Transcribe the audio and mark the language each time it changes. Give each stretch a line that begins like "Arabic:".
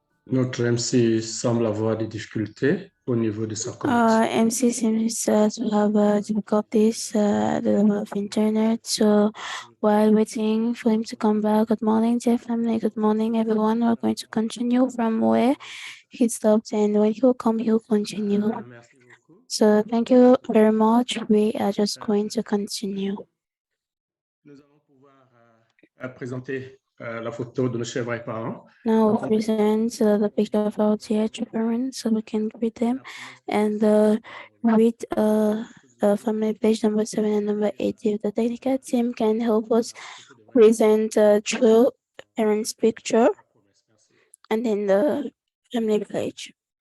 French: Notre MC semble avoir des difficultés au niveau de sa connexion.
English: MC seems to have difficulties at the level of internet. So while waiting for him to come back, good morning, dear family. Good morning, everyone. We're going to continue from where he stopped, and when he'll come, he'll continue.
French: Merci beaucoup.
English: So thank you very much. We are just going to continue.
French: Nous allons pouvoir présenter la photo de nos chers parents.
English: Now we present the picture of our dear children so we can greet them and read family page number 7 and number 8. If the technical team can help us present true parents picture and then the family page.